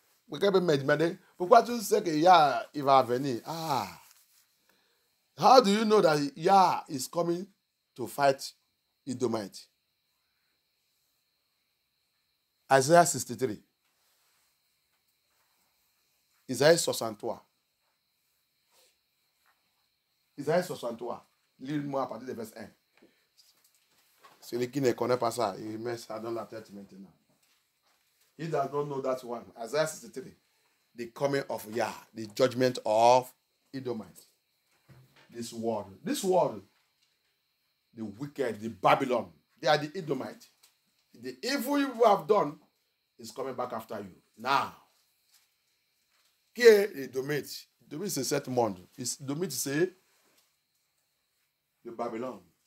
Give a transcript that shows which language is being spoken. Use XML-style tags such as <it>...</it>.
<fr>Quelqu'un me demander, pourquoi tu sais que Yah, il va venir?</fr> <en>How do you know that Yah is coming to fight Edomite? Isaiah 63.</en> <fr>Isaïe 63. Isaïe 63. Lis-moi à partir du verset 1. Celui qui ne connaît pas ça, il met ça dans la tête maintenant.</fr> <en>He does not know that one. Isaiah 63. The coming of Yah, the judgment of Edomite. This world, the wicked, the Babylon, they are the Edomite. The evil you have done is coming back after you.</en> <fr>Now, qui est Edomite? Edomite, c'est cet monde. Edomite, c'est le Babylone.</fr>